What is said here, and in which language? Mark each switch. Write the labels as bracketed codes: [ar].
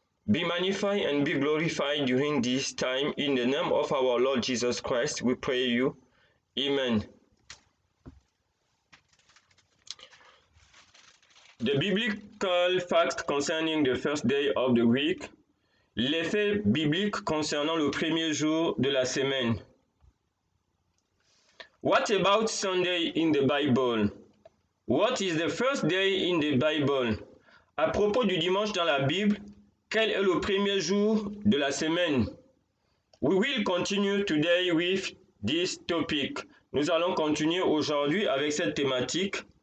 [en] Be magnified and be glorified during this time. In the name of our Lord Jesus Christ, we pray you. Amen. The biblical facts concerning the first day of the week. [fr] Les faits bibliques concernant le premier jour de la semaine. [en] What about Sunday in the Bible? What is the first day in the Bible? [fr] À propos du dimanche dans la Bible, quel est le premier jour de la semaine? [en] We will continue today with this topic. [fr] Nous allons continuer aujourd'hui avec cette thématique.